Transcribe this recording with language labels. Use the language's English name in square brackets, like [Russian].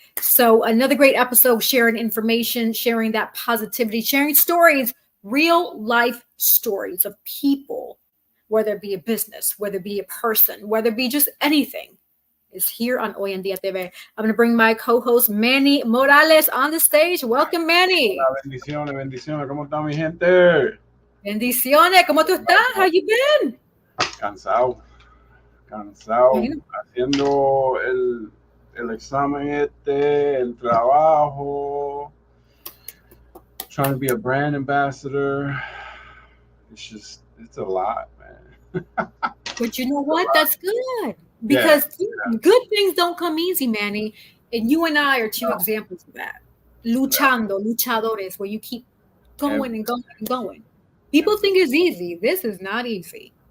[English] So another great episode, sharing information, sharing that positivity, sharing stories, real life stories of people, whether it be a business, whether it be a person, whether it be just anything, is here on Hoy en Día TV. I'm going to bring my co-host Manny Morales on the stage. Welcome, Manny. [Spanish] Hola, bendiciones, bendiciones. ¿Cómo está mi gente? Bendiciones. ¿Cómo tú estás? [English] How you been? [Spanish] Cansado, haciendo el examen el trabajo, [English] trying to be a brand ambassador. It's a lot, man. But you know what? That's good because good things don't come easy, Manny. And you and I are two examples of that. [Spanish] Luchando, luchadores, [English] where you keep going and going and going. People think it's easy. This is not easy.